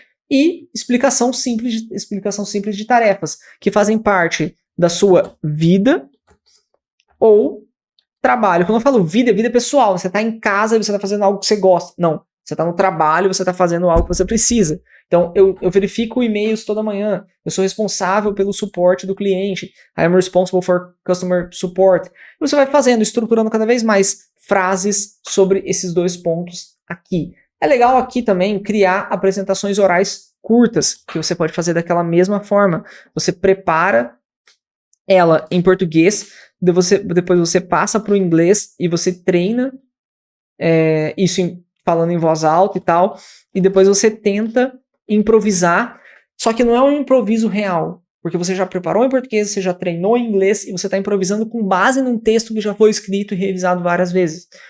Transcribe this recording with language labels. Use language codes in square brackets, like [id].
[pt] E explicação simples de tarefas, que fazem parte da sua vida ou trabalho. Quando eu falo vida, é vida pessoal, você está em casa e você está fazendo algo que você gosta. Não, você está no trabalho e você está fazendo algo que você precisa. Então, eu verifico e-mails toda manhã. Eu sou responsável pelo suporte do cliente. [en] I am responsible for customer support. [pt] E você vai fazendo, estruturando cada vez mais frases sobre esses dois pontos aqui. É legal aqui também criar apresentações orais curtas, que você pode fazer daquela mesma forma. Você prepara ela em português, depois você passa para o inglês e você treina isso falando em voz alta e tal, e depois você tenta improvisar, só que não é um improviso real, porque você já preparou em português, você já treinou em inglês e você está improvisando com base num texto que já foi escrito e revisado várias vezes.